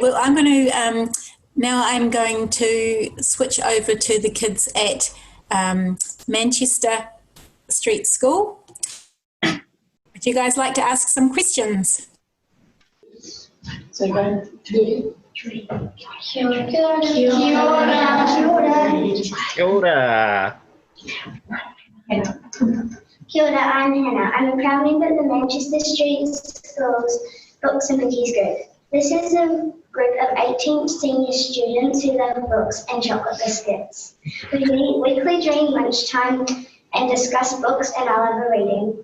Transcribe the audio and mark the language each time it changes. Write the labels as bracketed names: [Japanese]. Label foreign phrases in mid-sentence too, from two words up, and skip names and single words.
[English] Well, I'm going to switch over to the kids at Manchester Street School. Would you guys like to ask some questions? So go to [Māori] Kia ora. Kia ora, [English] I'm Hannah. I'm a proud member of the Manchester Street School's Books and Cookies group. This is a group of 18 senior students who love books and chocolate biscuits. We meet weekly during lunchtime and discuss books and our love of reading.